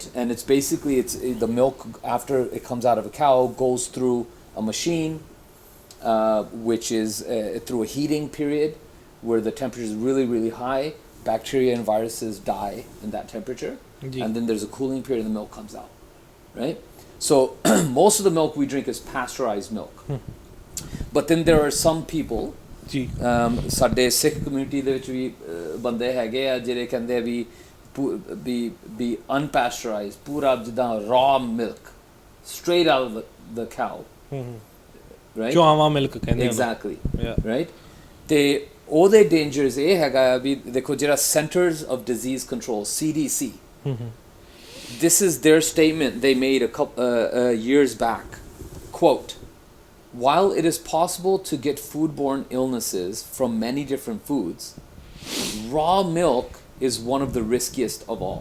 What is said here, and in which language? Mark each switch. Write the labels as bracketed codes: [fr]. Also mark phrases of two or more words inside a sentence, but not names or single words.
[en] And it's basically the milk after it comes out of a cow goes through a machine which is through a heating period, where the temperature is really, really high. Bacteria and viruses die in that temperature. And then there's a cooling period and the milk comes out. Right? So most of the milk we drink is pasteurized milk. But then there are some people, [pa] ਸਾਡੇ ਸਿੱਖ ਕਮਿਊਨਿਟੀ ਦੇ ਵਿੱਚ ਵੀ ਬੰਦੇ ਹੈਗੇ ਆ ਜਿਹੜੇ ਕਹਿੰਦੇ ਆ ਵੀ unpasteurized, ਪੂਰਾ ਜਿੱਦਾਂ [en] raw milk, straight out of the cow. Right? [pa] ਚੁਆਵਾਂ ਮਿਲਕ ਕਹਿੰਦੇ [en] exactly. Right? [pa] ਤੇ ਉਹਦੇ [en] dangers [pa] ਇਹ ਹੈਗਾ ਵੀ ਦੇਖੋ ਜਿਹੜਾ [en] Centers of Disease Control, CDC, this is their statement they made a couple years back. Quote, while it is possible to get foodborne illnesses from many different foods, raw milk is one of the riskiest of all.